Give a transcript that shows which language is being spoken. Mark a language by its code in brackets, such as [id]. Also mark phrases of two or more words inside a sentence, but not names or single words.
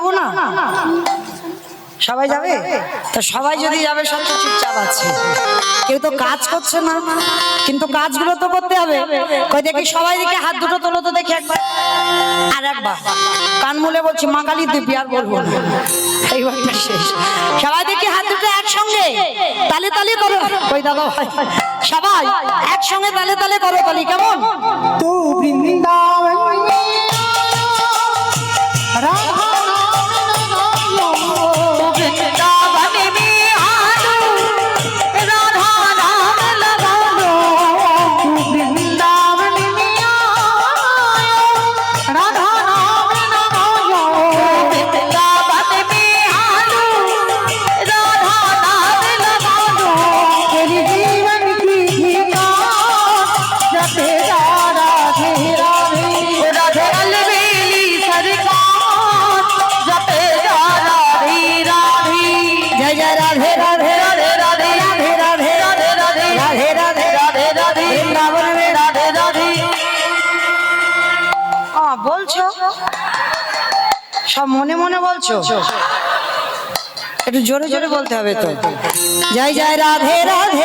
[bn] সবাই যাবে তো সবাই যদি যাবে সব তো চুপচাপ আছে কেউ তো কাজ করছে না কিন্তু কাজগুলো তো করতে হবে কই দেখি সবাই দিকে হাত দুটো তোলো তো দেখি একবার আর একবার কান মুলে বলছি মা কালী দিবি আর বলবো না এইবারটা শেষ সবাই দেখি হাত দুটো একসঙ্গে তালে তালে করো কই দাদা ভাই সবাই একসঙ্গে তালে তালে করো তালি কেমন [hi] तू वृंदावन में राधा वृंदावन में आलो राधा नाम लगा लो तू वृंदावन में आयो राधा नाम लगायो वृंदावन में आलो राधा नाम लगा लो तेरी जीवन की ठिकान जपे जा राधे राधे राधे अलबेली सरकार जपे जा राधे राधे जय जय राधे राधे राधे राधे राधे राधे राधे राधे राधे राधे राधे राधे वृंदावन में राधे राधे [bn] বলছো সব মনে মনে বলছো একটু জোরে জোরে বলতে হবে তো জয় জয় রাধে রাধে